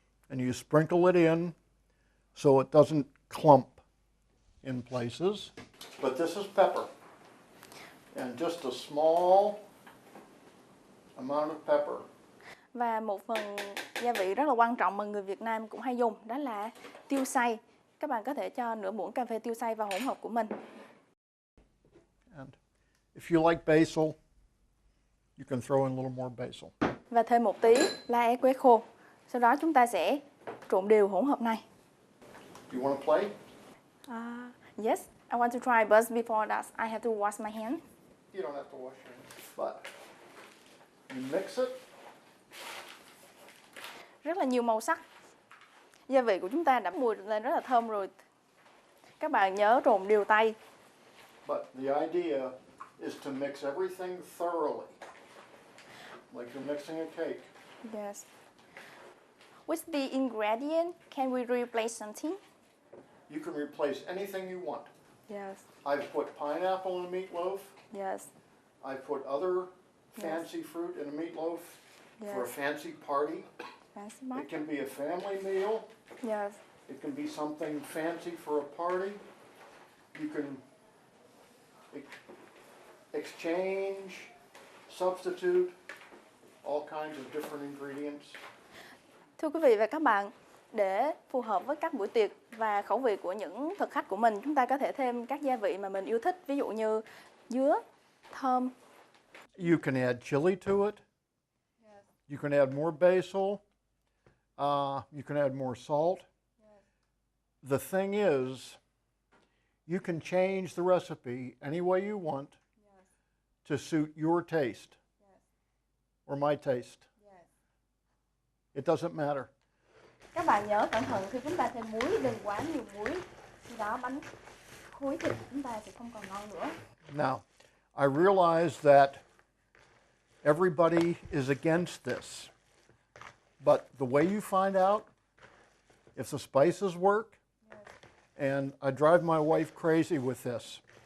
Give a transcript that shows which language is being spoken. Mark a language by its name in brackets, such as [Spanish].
[English] And you sprinkle it in so it doesn't clump in places. But this is pepper. And just a small amount of pepper. [Vietnamese] Và một phần gia vị rất là quan trọng mà người Việt Nam cũng hay dùng, đó là tiêu xay. Các bạn có thể cho nửa muỗng cà phê tiêu xay vào hỗn hợp của mình. [English] And if you like basil, you can throw in a little more basil. [Vietnamese] Và thêm một tí lá é quế khô. Sau đó chúng ta sẽ trộn đều hỗn hợp này. [English] You want a plate? Yes, I want to try, but before that, I have to wash my hands. You don't have to wash your hands, but you mix it. [Vietnamese] Rất là nhiều màu sắc. Gia vị của chúng ta đã mùi lên rất là thơm rồi. Các bạn nhớ trộn đều tay. [English] But the idea is to mix everything thoroughly, like you're mixing a cake. Yes. With the ingredient, can we replace something? You can replace anything you want. Yes. I've put pineapple in a meatloaf. Yes. I've put other fancy fruit in a meatloaf for a fancy party. Fancy mark. It can be a family meal. Yes. It can be something fancy for a party. You can exchange, substitute, all kinds of different ingredients. [Vietnamese] Thưa quý vị và các bạn, để phù hợp với các buổi tiệc và khẩu vị của những thực khách của mình, chúng ta có thể thêm các gia vị mà mình yêu thích, ví dụ như dứa, thơm. [English] You can add chili to it. You can add more basil. You can add more salt. The thing is, you can change the recipe any way you want to suit your taste or my taste. It doesn't matter. [Vietnamese] Các bạn nhớ cẩn thận khi chúng ta thêm muối, đừng quá nhiều muối. Khi đó bánh khối thịt của chúng ta sẽ không còn ngon nữa. [English] Now, I realize that everybody is against this. But the way you find out if the spices work, and I drive my wife crazy with this.